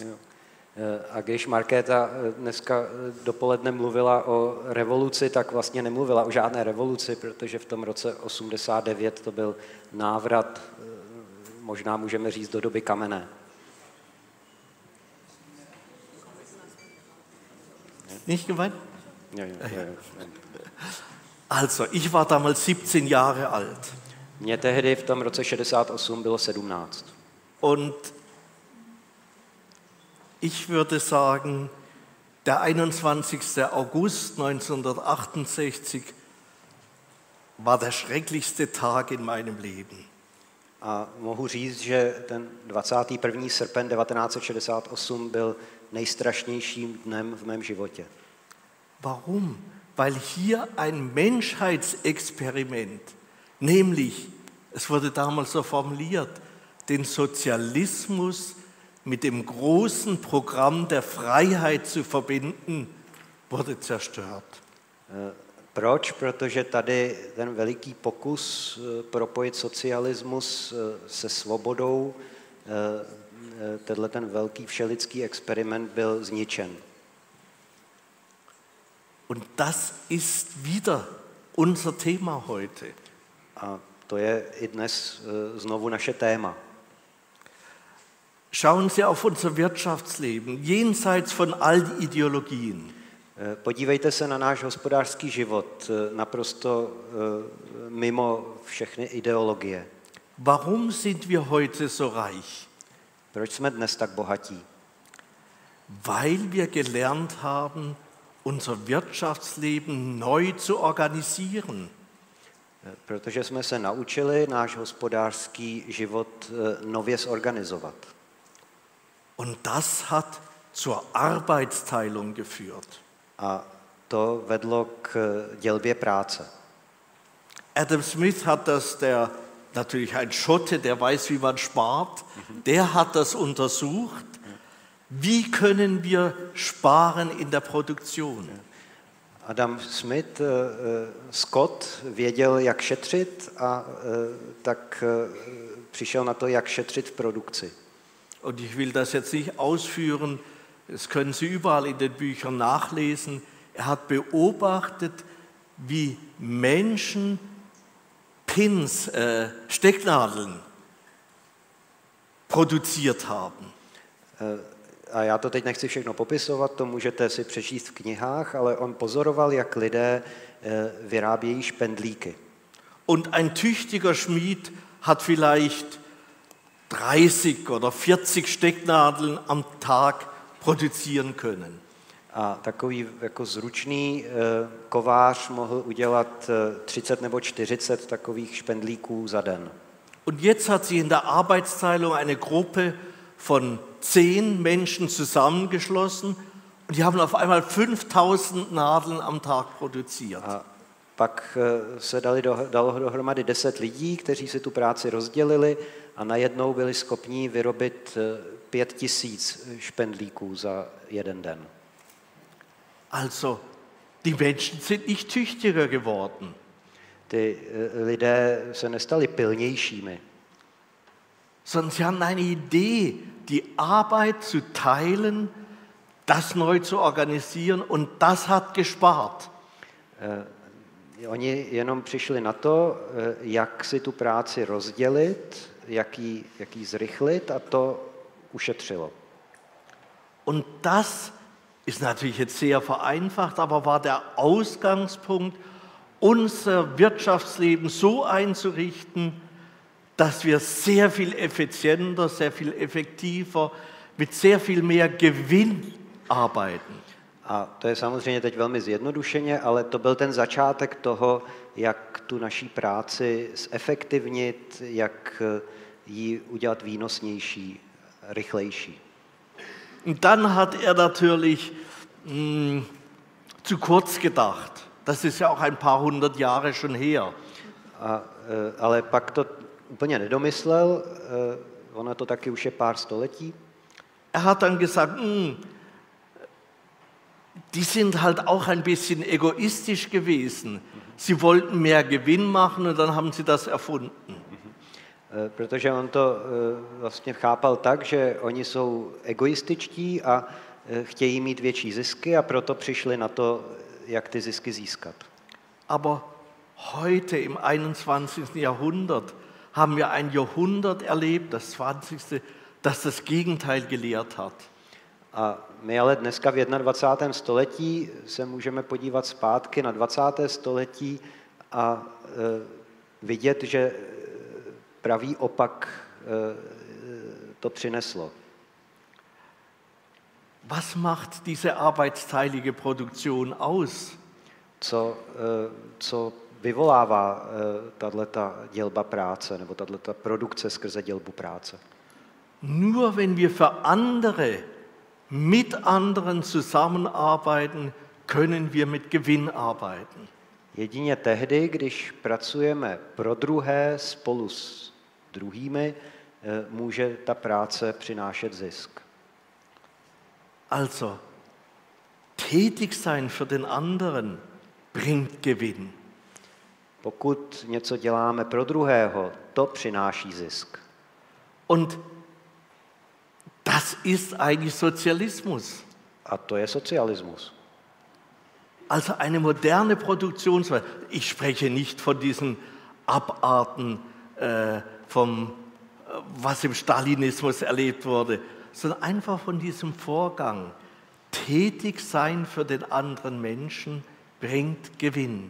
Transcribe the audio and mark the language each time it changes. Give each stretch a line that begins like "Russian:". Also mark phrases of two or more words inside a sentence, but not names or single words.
Czech: A když Markéta dneska dopoledne mluvila o revoluci, tak vlastně nemluvila o žádné revoluci, protože v tom roce 89 to byl návrat, možná můžeme říct, do doby kamenné.
German: Nicht gemeint? Ja. Also, ich war damals 17 Jahre alt.
Czech: Mně tehdy v tom roce 68 bylo 17.
German: Und ich würde sagen, der 21. August 1968 war der schrecklichste Tag in meinem Leben.
Czech: A mohu říct, že ten 21. srpen 1968 byl nejstrašnějším dnem v mém životě.
German: Warum? Weil hier ein Menschheitsexperiment, nämlich, es wurde damals so formuliert, den Sozialismus mit dem großen Programm der Freiheit zu verbinden, wurde zerstört.
Czech: Proč? Protože tady ten veliký pokus propojit socialismus se svobodou, tenhle ten velký všelidský experiment byl zničen.
German: Und das ist wieder unser Thema heute.
Czech: A to je i dnes znovu naše téma.
German: Schauen Sie auf unser Wirtschaftsleben, jenseits von all die Ideologien.
Czech: Podívejte se na náš hospodářský život, naprosto mimo všechny ideologie.
German: Warum sind wir heute so reich?
Czech: Proč jsme dnes tak bohatí?
German: Weil wir gelernt haben, unser Wirtschaftsleben neu zu organisieren.
Czech: Protože jsme se naučili náš hospodářský život nově zorganizovat.
German: Und das hat zur Arbeitsteilung geführt.
Czech: A to vedlo k dělbě práce.
German: Adam Smith hat das, natürlich ein Schotte, der weiß, wie man spart, der hat das untersucht. Wie können wir sparen in der Produktion?
Czech: Adam Smith, Scott, věděl, jak šetřit a tak přišel na to, jak šetřit v produkci.
German: Und ich will das jetzt nicht ausführen, das können Sie überall in den Büchern nachlesen. Er hat beobachtet, wie Menschen Pins, Stecknadeln produziert haben.
Czech: A já to teď nechci všechno popisovat, to můžete si přečíst v knihách, ale on pozoroval, jak lidé vyrábějí špendlíky.
German: Und ein tüchtiger Schmied hat vielleicht 30 oder 40 Stecknadeln am Tag produzieren können.
Czech: A takový jako zručný kovář mohl udělat 30 nebo 40 takových špendlíků za den.
German: Und jetzt hat sich in der Arbeitsteilung eine Gruppe von 10 Menschen zusammengeschlossen und die haben auf einmal 5000 Nadeln am Tag produziert.
Czech: A pak se dalo dohromady 10 lidí, kteří si tu práci rozdělili a najednou byli schopni vyrobit 5000 špendlíků za jeden den.
German: Also, die Menschen sind nicht tüchtiger geworden.
Czech: Ty lidé se nestali pilnějšími,
German: sondern sie hatten eine Idee, die Arbeit zu teilen, das neu zu organisieren und das hat gespart.
Czech: Oni jenom přišli na to, jak si tu práci rozdělit, jak ji zrychlit a to ušetřilo.
German: Und das ist natürlich jetzt sehr vereinfacht, aber war der Ausgangspunkt, unser Wirtschaftsleben so einzurichten, dass wir sehr viel effizienter, sehr viel effektiver, mit sehr viel mehr Gewinn arbeiten.
Czech: A to je samozřejmě teď velmi zjednodušeně, ale to byl ten začátek toho, jak tu naší práci zefektivnit, jak ji udělat výnosnější, rychlejší.
German: Und dann hat er natürlich zu kurz gedacht. Das ist ja auch ein paar hundert Jahre schon her.
Czech: Ale pak to úplně nedomyslel, ono to taky už je pár století.
German: Er hat dann gesagt, die sind halt auch ein bisschen egoistisch gewesen. Sie wollten mehr Gewinn machen und dann haben sie das erfunden.
Czech: Protože on to vlastně chápal tak, že oni jsou egoističtí a chtějí mít větší zisky a proto přišli na to, jak ty zisky získat.
German: Aber heute im 21. Jahrhundert haben wir ein Jahrhundert erlebt, das 20., das das Gegenteil gelehrt hat.
Czech: A my ale dneska v 21. století se můžeme podívat zpátky na 20. století a vidět, že pravý opak to přineslo.
German: Was macht diese arbeitsteilige Produktion aus?
Czech: Co vyvolává tato dělba práce nebo tato produkce skrze dělbu práce?
German: Nur wenn wir für andere, mit anderen zusammenarbeiten, können wir mit Gewinn arbeiten.
Czech: Jedině tehdy, když pracujeme pro druhé spolu s druhými, může ta práce přinášet zisk.
German: Also, tätig sein für den anderen bringt Gewinn.
Czech: Pokud něco děláme pro druhého, to přináší zisk.
German: Und das ist eigentlich Sozialismus.
Czech: A to je socialismus.
German: Also eine moderne Produktionsweise. Ich spreche nicht von diesen Abarten was im Stalinismus erlebt wurde, sondern einfach von diesem Vorgang. Tätig sein für den anderen Menschen bringt Gewinn.